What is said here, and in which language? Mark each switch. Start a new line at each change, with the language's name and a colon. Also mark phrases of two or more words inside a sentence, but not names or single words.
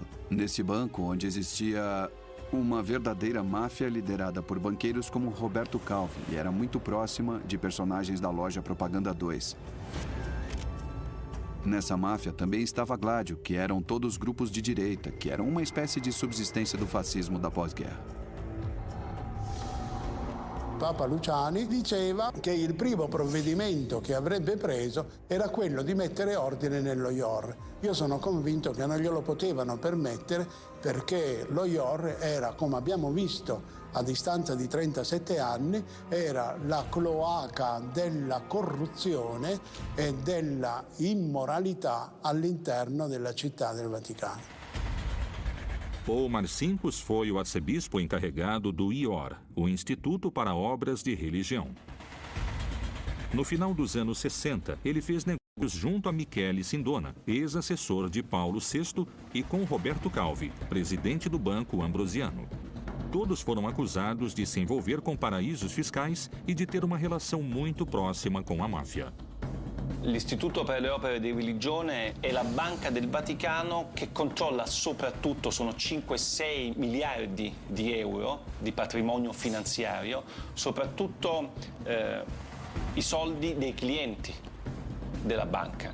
Portuguese: Nesse banco, onde existia uma verdadeira máfia liderada por banqueiros como Roberto Calvi, e era muito próxima de personagens da loja Propaganda 2. Nessa máfia também estava Gladio, que eram todos grupos de direita, que eram uma espécie de subsistência do fascismo da pós-guerra.
Italian: Papa Luciani diceva che il primo provvedimento che avrebbe preso era quello di mettere ordine nello IOR. Io sono convinto che non glielo potevano permettere perché lo IOR era, come abbiamo visto a distanza di 37 anni, era la cloaca della corruzione e della immoralità all'interno della città del Vaticano.
Portuguese: Paul Marcinkus foi o arcebispo encarregado do IOR, o Instituto para Obras de Religião. No final dos anos 60, ele fez negócios junto a Michele Sindona, ex-assessor de Paulo VI, e com Roberto Calvi, presidente do Banco Ambrosiano. Todos foram acusados de se envolver com paraísos fiscais e de ter uma relação muito próxima com a máfia.
Italian: L'Istituto per le Opere di Religione è la banca del Vaticano che controlla soprattutto, sono 5-6 miliardi di euro di patrimonio finanziario, soprattutto i soldi dei clienti della banca.